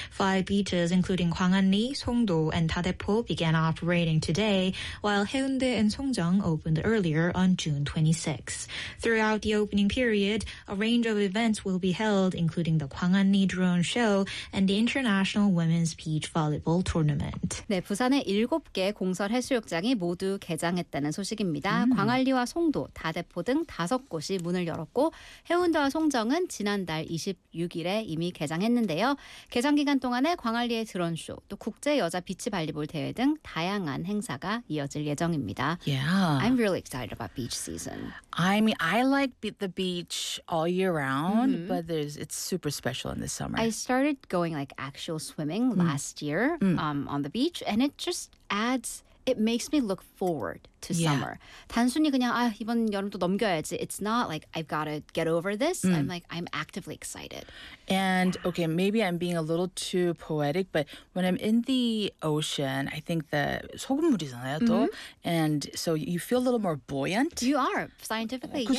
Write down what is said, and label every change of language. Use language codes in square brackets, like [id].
[en] 5 beaches, including Gwanghwamni, Songdo, and Dadaepo, began operating today, while Haeundae and Songjeong opened earlier on June 26. Throughout the opening period, a range of events will be held, including the Gwanghwamni Drone Show and the International Women's Beach Volleyball Tournament. [ko] 네, 부산의 7개 공설 해수욕장이 모두 개장했다는 소식입니다. 광안리와 송도, 다대포 등 5곳이 문을 열었고, 해운대와 송정 은 지난달 26일에 이미 개장했는데요. 개장 기간 동안에 광안리의 드론쇼, 또 국제 여자 비치 발리볼 대회 등 다양한 행사가 이어질 예정입니다. [en] Yeah. I'm really excited about beach season. I mean, I like the beach all year round, mm-hmm. but it's super special in the summer. I started going like actual swimming last year on the beach, and it just adds It makes me look forward to summer. Yeah. [ko] 단순히 그냥 아 이번 여름도 넘겨야지. [en] It's not like I've got to get over this. Mm. I'm like, I'm actively excited. And yeah. okay, maybe I'm being a little too poetic, but when I'm in the ocean, I think that [ko] 소금물이잖아요, 또. [en] Mm-hmm. And so you feel a little more buoyant. You are, scientifically, [ko] 그쵸?